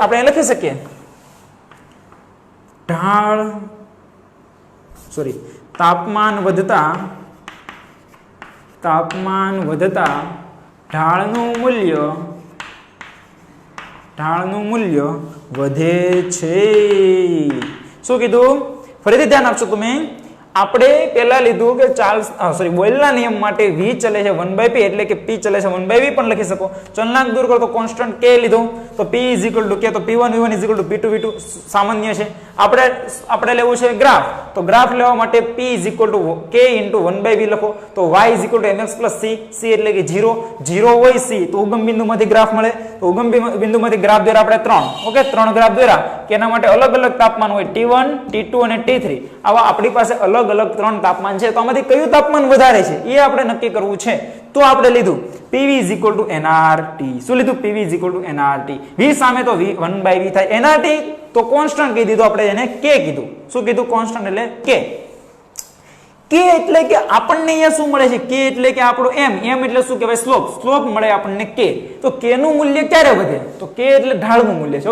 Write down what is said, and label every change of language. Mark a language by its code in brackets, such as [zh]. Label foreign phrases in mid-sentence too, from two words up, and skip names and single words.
[gu] આપણે લખી શકીએ તાપમાન વધતા ઢાળનું મૂલ્ય વધે છે. શું કીધું? ફરીથી ધ્યાન આપશો તમે. આપણે પહેલા લીધું કે બોયલના નિયમ માટે v ચલે છે 1/p એટલે કે p ચલે છે 1/v પણ લખી શકો. ચલનાંક દૂર કરો તો કોન્સ્ટન્ટ k લીધો તો [en] p is equal to k. [gu] તો [en] p1 v1 is equal to p2 v2 [gu] સામાન્ય છે. આપણે લેવું છે ગ્રાફ. તો ગ્રાફ લેવા માટે [en] p is equal to k into 1/v [gu] લખો. [en] તો y is equal to mx plus c. [gu] c એટલે કે 0 હોય c તો ઉગમ બિંદુમાંથી ગ્રાફ મળે. તો ઉગમ બિંદુમાંથી ગ્રાફ દોર્યા આપણે 3. ઓકે, 3 ગ્રાફ દોર્યા કે એના માટે અલગ અલગ તાપમાન હોય T1, T2 અને T3. આવા આપણી પાસે અલગ 3 તાપમાન છે. તો આમાંથી કયું તાપમાન વધારે છે એ આપણે નક્કી કરવું છે. તો આપણે લીધું [en] PV is equal to nRT. [gu] શું લીધું? [en] PV is equal to nRT. [gu] v સામે તો 1/v થાય. nRT તો કોન્સ્ટન્ટ કહી દીધું, આપણે એને k કીધું. શું કીધું? કોન્સ્ટન્ટ એટલે k. k એટલે કે આપણને અહીંયા શું મળે છે? k એટલે કે આપણો m એટલે શું કહેવાય? સ્લોપ મળે આપણને k. તો k નું મૂલ્ય ક્યારે વધે? તો k એટલે ઢાળનું મૂલ્ય છે.